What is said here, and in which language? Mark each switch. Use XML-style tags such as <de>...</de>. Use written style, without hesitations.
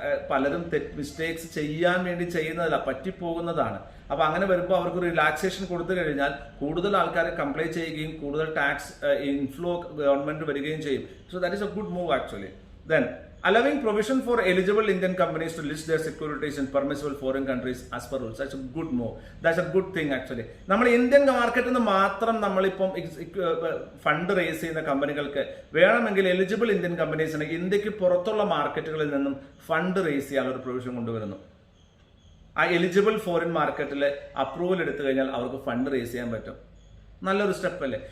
<ml>പലരും മിസ്റ്റേക്സ് ചെയ്യാൻ വേണ്ടി ചെയ്യുന്നതല്ല, പറ്റിപ്പോകുന്നതാണ്. അപ്പൊ അങ്ങനെ വരുമ്പോൾ അവർക്ക് റിലാക്സേഷൻ കൊടുത്തു കഴിഞ്ഞാൽ കൂടുതൽ ആൾക്കാർ കംപ്ലൈ ചെയ്യുകയും കൂടുതൽ ടാക്സ് ഇൻഫ്ലോ ഗവൺമെന്റ് വരികയും ചെയ്യും.</ml> <en>So that is a good move actually. Then allowing provision for eligible Indian companies to list their securities in permissible foreign countries as per rules. That's a good move. That's a good thing actually.</en> <ml>നമ്മൾ Indian മാർക്കറ്റിൽ നിന്ന് മാത്രം നമ്മളിപ്പം fund raise ചെയ്യുന്ന കമ്പനികൾക്ക് വേണമെങ്കിൽ eligible Indian കമ്പനീസിന് ഇന്ത്യക്ക് പുറത്തുള്ള മാർക്കറ്റുകളിൽ നിന്നും ഫണ്ട് റേസ് ചെയ്യാനുള്ള ഒരു പ്രൊവിഷൻ കൊണ്ടുവരുന്നു. ആ എലിജിബിൾ ഫോറിൻ മാർക്കറ്റിൽ അപ്രൂവൽ എടുത്തു കഴിഞ്ഞാൽ അവർക്ക് ഫണ്ട് റേസ് ചെയ്യാൻ പറ്റും. നല്ലൊരു സ്റ്റെപ്പ് അല്ലേ?</ml>